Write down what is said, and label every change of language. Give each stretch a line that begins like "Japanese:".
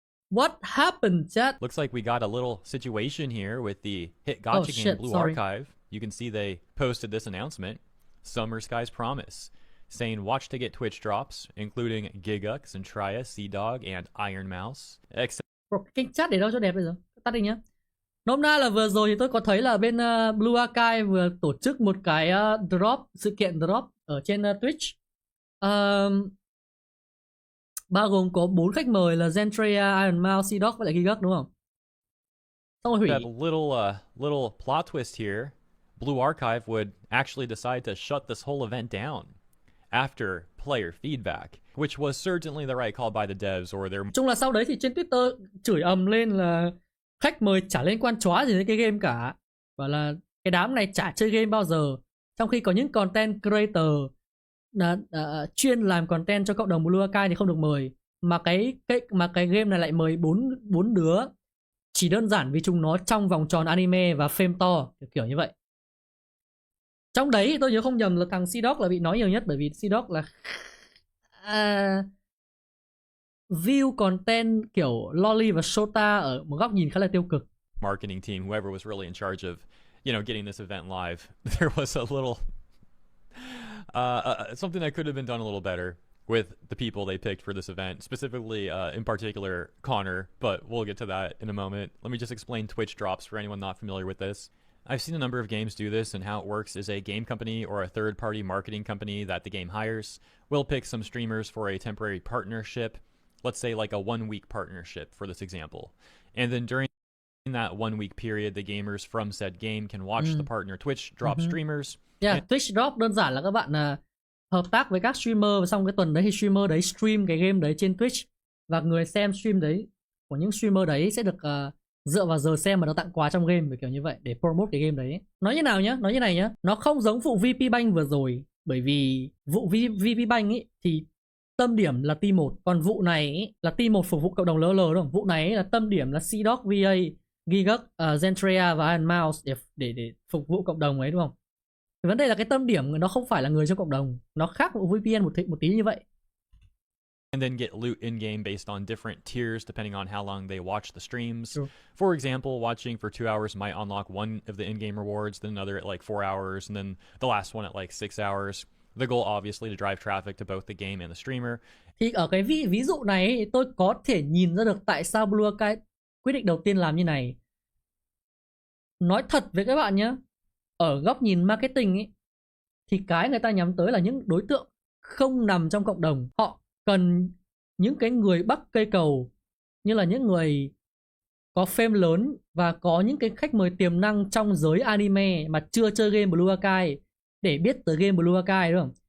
English: What happened, chat? Looks like we got a little situation here with the hit gotcha game Blue Archive. You can see they posted this announcement, Summer Sky's Promise, saying watch to get Twitch drops, including Gigux and Triya, CDawg, and Iron Mouse.
Vietnamese: Cái chat để đâu cho đẹp bây giờ? Tắt đi nhá. Nôm na là vừa rồi thì tôi có thấy là bên Blue Archive vừa tổ chức một cái sự kiện drop ở trên Twitch. Bao gồm có 4 khách mời là Zentrea, Iron Mouse, CDawg và lại Gigux đúng không? Xong rồi hủy.
English: That little plot twist here. Blue Archive would actually decide to shut this whole event down after player feedback, which was certainly the right call by the devs or their...
Vietnamese: Chung là sau đấy thì trên Twitter chửi ầm lên là khách mời chả liên quan chóa gì đến cái game cả. Và là cái đám này chả chơi game bao giờ. Trong khi có những content creator chuyên làm content cho cộng đồng Blue Archive thì không được mời. Mà cái game này lại mời 4 đứa. Chỉ đơn giản vì chúng nó trong vòng tròn anime và fame to, kiểu như vậy. Trong đấy thì tôi nhớ không nhầm là thằng CDawg là bị nói nhiều nhất, bởi vì CDawg là view content kiểu loli và shota ở một góc nhìn khá là tiêu cực.
English: Marketing team, whoever was really in charge of, getting this event live, there was a little something that could have been done a little better with the people they picked for this event, specifically in particular Connor, but we'll get to that in a moment. Let me just explain Twitch drops for anyone not familiar with this. I've seen a number of games do this, and how it works is a game company or a third-party marketing company that the game hires will pick some streamers for a temporary partnership, let's say like a 1-week partnership for this example. And then during that 1-week period, the gamers from said game can watch the partner Twitch drop streamers.
Vietnamese: Twitch drop đơn giản là các bạn hợp tác với các streamer, và xong cái tuần đấy thì streamer đấy stream cái game đấy trên Twitch, và người xem stream đấy của những streamer đấy sẽ được dựa vào giờ xem mà nó tặng quà trong game, kiểu như vậy, để promote cái game đấy. Nói như nào nhá, nói như này nhá, nó không giống vụ VP Bank vừa rồi, bởi vì vụ VP Bank ấy thì tâm điểm là team 1, còn vụ này ấy, là team 1 phục vụ cộng đồng LL đúng không? Vụ này ấy là tâm điểm là CDawgVA, Gigux, Zentrea và Iron Mouse để phục vụ cộng đồng ấy đúng không? Vấn đề là cái tâm điểm nó không phải là người trong cộng đồng, nó khác vụ VPN một tí như vậy.
English: And then get loot in-game based on different tiers depending on how long they watch the streams. True. For example, watching for 2 hours might unlock one of the in-game rewards, then another at like 4 hours, and then the last one at like 6 hours. The goal obviously to drive traffic to both the game and the streamer.
Vietnamese: Thì ở cái ví dụ này tôi có thể nhìn ra được tại sao Blue Archive quyết định đầu tiên làm như này. Nói thật với các bạn nhé, ở góc nhìn marketing ấy, thì cái người ta nhắm tới là những đối tượng không nằm trong cộng đồng. Họ cần những cái người bắt cây cầu, như là những người có fame lớn và có những cái khách mời tiềm năng trong giới anime mà chưa chơi game Blue Archive để biết tới game Blue Archive, đúng không?